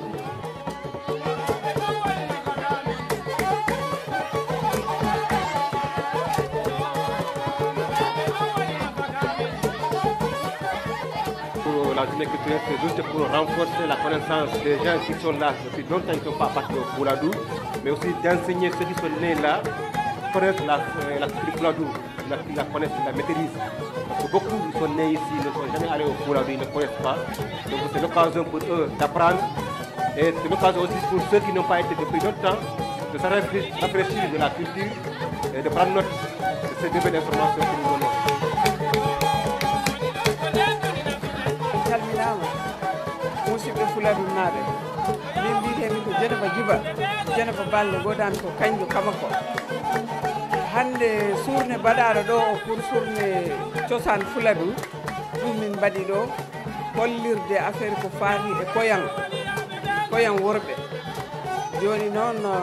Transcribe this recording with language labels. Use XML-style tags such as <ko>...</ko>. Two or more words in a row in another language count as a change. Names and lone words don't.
<fr>La journée culturelle, c'est juste pour renforcer la connaissance des gens qui sont là depuis longtemps, qui ne sont pas partis au Fouladou, mais aussi d'enseigner ceux qui sont nés là, connaissent la culture Fouladou, la connaissent, la maîtrisent. Parce que beaucoup qui sont nés ici ne sont jamais allés au Fouladou, ils ne connaissent pas. Donc c'est l'occasion pour eux d'apprendre. Et c'est l'occasion aussi pour ceux qui n'ont pas été depuis longtemps de se rafraîchir de la culture et de prendre note de ces nouvelles informations que nous donnons.</fr> <ff>musidɓe Fouladou naaɓe min mbiyetemi ko Dieynaba Djiba Dieynaba Balde godami ko kanjum kamako hande surne mbaɗaɗo ɗo o pour surne cosaan Fouladou ɗum min mbaɗi ɗo hollirde affaire ko faati e koyan worɓe joni noon</ff>